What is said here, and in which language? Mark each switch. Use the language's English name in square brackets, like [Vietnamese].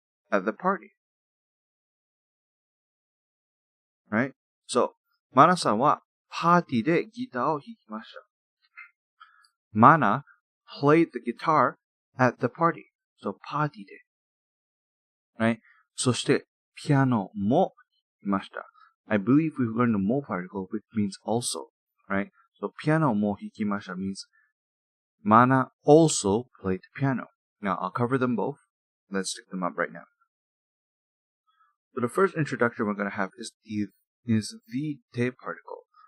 [English] At the party. [Japanese] Right? So, Mana-san wa party de guitar o hikimashita. [English] Mana played the guitar at the party. So, party de. Right? [Japanese] そして、ピアノも弾きました. [English] I believe we've learned the mo particle, which means also. Right? So, [Japanese] ピアノも弾きました [English] means Mana also played the piano. Now, I'll cover them both. Let's stick them up right now. So the first introduction we're going to have is the de particle.